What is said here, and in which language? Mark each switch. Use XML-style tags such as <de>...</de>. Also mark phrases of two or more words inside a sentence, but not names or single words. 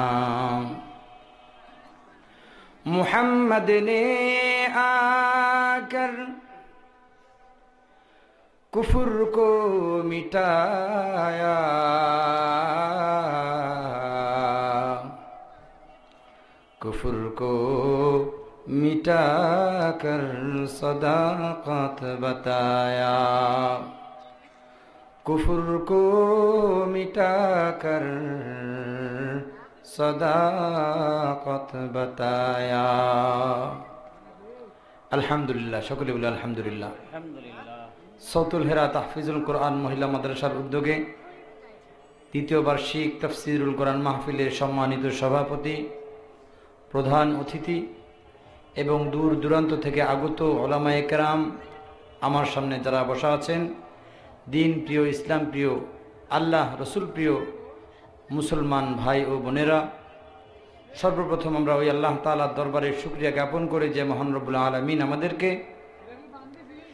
<ur>محمد نے آ کر کفر کو مٹایا کفر کو مٹا کر صداقت بتایا کفر کو مٹا کر صداقت بتایا</ur> <bn>আলহামদুলিল্লাহ সকলে বলে আলহামদুলিল্লাহ সৌতুল হেরা তাহফিজুল কোরআন মহিলা মাদ্রাসার উদ্যোগে দ্বিতীয় বার্ষিক তাফসিরুল কোরআন মাহফিলের সম্মানিত সভাপতি প্রধান অতিথি এবং দূর দূরান্ত থেকে আগত উলামায়ে কেরাম আমার সামনে যারা বসা আছেন দিন প্রিয় ইসলাম প্রিয় আল্লাহ রসুল প্রিয় মুসলমান ভাই ও বোনেরা सर्वप्रथम আমরা ওই আল্লাহ তাআলার দরবারে শুকরিয়া জ্ঞাপন করে যে মহান রব্বুল আলামিন আমাদেরকে</bn>